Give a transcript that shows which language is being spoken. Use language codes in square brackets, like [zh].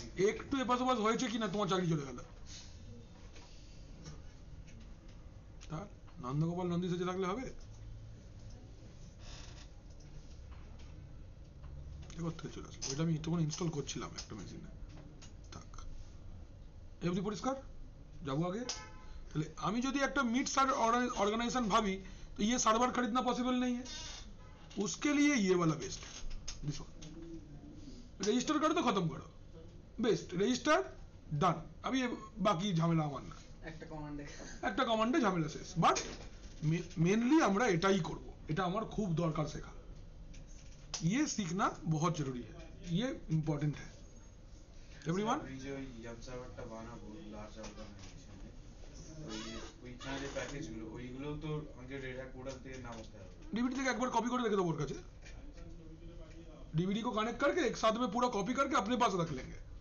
[bn] একটু এপাশ ওপাশ হয়েছে কিনা তোমার চাকরি চলে গেল। তার নন্দগোপাল নন্দী সেজে থাকলে হবে? এবার থেকে চলে আসলো, ওইটা আমি তখন ইনস্টল করছিলাম একটা মেশিনে। থাক, এমনি পরিষ্কার যাবো আগে। তাহলে আমি যদি একটা [hi] मिड ऑर्गेनाइजेशन भावी तो ये सर्वर खरीदना पॉसिबल नहीं है, उसके लिए ये वाला बेस्ट है, [en] This one. [hi] रजिस्टर करो तो खत्म करो, बेस्ट रजिस्टर डन। अभी ये बाकी झमेला [bn] আমার না, একটা কমান্ডে ঝামেলা শেষ। বাট মেনলি আমরা এটাই করব, এটা আমার খুব দরকার শেখা। [hi] ये सीखना बहुत जरूरी है, ये इम्पोर्टेंट है एवरीवन। [bn] আমি যে ওই ইয়াম সার্ভারটা বানাবো লার্জ অর্গানাইজেশনে, ওইখানে যে প্যাকেজগুলো ওইগুলো তো আমাকে রেড হ্যাট পোর্টাল থেকে নামাতে হবে। डीवीडी থেকে একবার কপি করে রেখে দেবো ওর কাছে। [hi] डीवीडी को कनेक्ट करके एक साथ में पूरा कॉपी करके अपने पास रख लेंगे,